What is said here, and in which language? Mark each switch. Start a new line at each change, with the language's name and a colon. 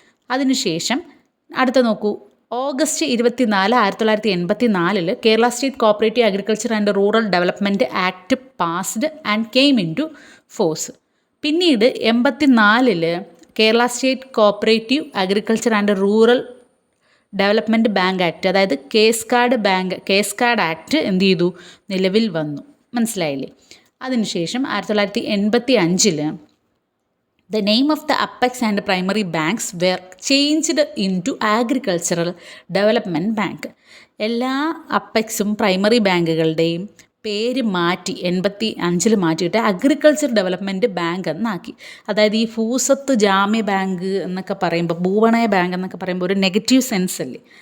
Malayalam: അതിനുശേഷം അടുത്ത നോക്കൂ,
English: August 24, 1984 Kerala state cooperative agriculture and rural development act passed and came into force.
Malayalam: പിന്നീട് 84 Kerala state cooperative agriculture and rural development bank act, അതായത് case card act എന്ത് ചെയ്തു? നിലവിൽ വന്നു. മനസ്സിലായില്ലേ? അതിനുശേഷം
English: 1985 the name of the apex and primary banks were changed into agricultural development bank.
Malayalam: എല്ലാ അപ്പെക്സും primary ബാങ്കുകളുടെയും പേര് മാറ്റി 85 മാറ്റിയിട്ട് അഗ്രികൾച്ചർ ഡെവലപ്മെൻറ്റ് ബാങ്ക് എന്നാക്കി. അതായത് ഈ ഭൂസ്വത്ത് ജാമ്യ ബാങ്ക് എന്നൊക്കെ പറയുമ്പോൾ, ഭൂപണയ ബാങ്ക് എന്നൊക്കെ പറയുമ്പോൾ ഒരു നെഗറ്റീവ് സെൻസ് അല്ലേ?